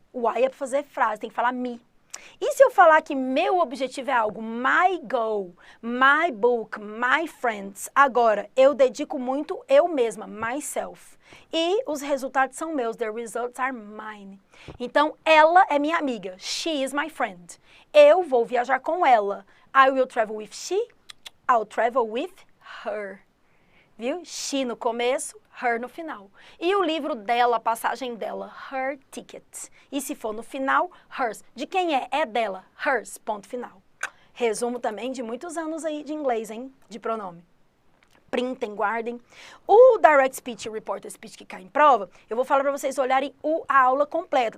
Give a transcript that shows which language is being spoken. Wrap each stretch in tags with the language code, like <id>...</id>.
<pt>O I é para fazer frase, tem que falar me. E se eu falar que meu objetivo é algo,</pt> <en>my goal, my book, my friends,</en> <pt>agora eu dedico muito eu mesma, myself. E os resultados são meus,</pt> <en>the results are mine.</en> <pt>Então, ela é minha amiga,</pt> <en>she is my friend.</en> <pt>Eu vou viajar com ela.</pt> <en>I will travel with she, I'll travel with her.</en> <pt>Viu? She no começo, her no final. E o livro dela, a passagem dela, her ticket. E se for no final, hers. De quem é? É dela, hers, ponto final. Resumo também de muitos anos aí de inglês, hein? De pronome. printem, guardem. O Direct Speech e Reported Speech que cai em prova, eu vou falar para vocês olharem a aula completa.</pt>